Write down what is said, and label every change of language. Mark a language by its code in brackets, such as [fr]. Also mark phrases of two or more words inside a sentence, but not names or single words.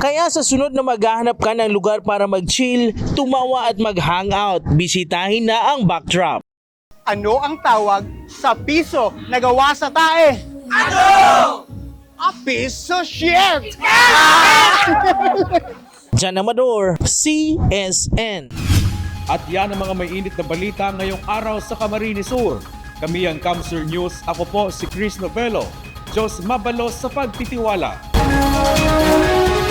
[tl] Kaya sa sunod na maghahanap ka ng lugar para mag-chill, tumawa at mag-hangout, bisitahin na ang Backdrop. Ano ang tawag sa piso na gawa sa tae? Ano? [en] A piso shit! [tl] Jan Amador, CSN. At yan ang mga may init na balita ngayong araw sa Camarines Sur. Kami ang Kamsur News. Ako po si Chris Novello. [bik] Diyos mabalos sa pagtitiwala.